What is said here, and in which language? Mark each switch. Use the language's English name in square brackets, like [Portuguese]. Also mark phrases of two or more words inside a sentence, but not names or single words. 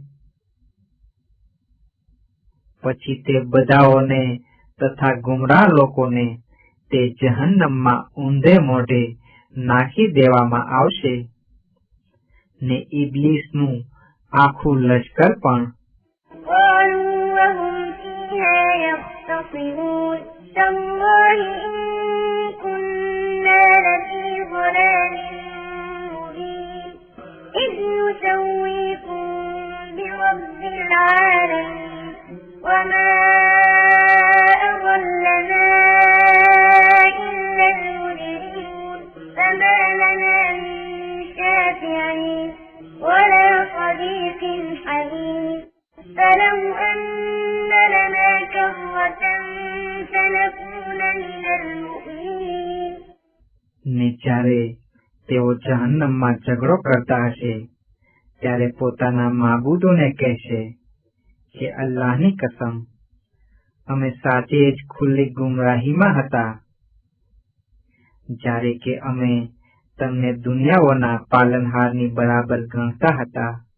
[Gujarati] પછી તે બધાઓને તથા ગુમરાહ લોકોને તે જહન્નમમાં ઊંધે મોઢે નાખી દેવામાં આવશે. ને ઇબ્લીસનું આખું લશ્કર પણ. [Arabic] قالوا وهم فيها يختصمون تالله إن كنا لفي ضلال مبين إذ نسويكم برب العالمين وما أضلنا إلا المجرمون فما لنا من شافعين ولا صديق حميم فلو أن لنا كرة فنكون من المؤمنين [Gujarati] ને જ્યારે તેઓ જહન્નમમાં ઝઘડો કરતા હશે ત્યારે પોતાના માબૂદોને કહેશે કે અલ્લાહની કસમ, અમે સાચે જ ખુલ્લી ગુમરાહીમાં હતા જ્યારે કે અમે તમને દુનિયાઓના પાલનહારની બરાબર ગણતા હતા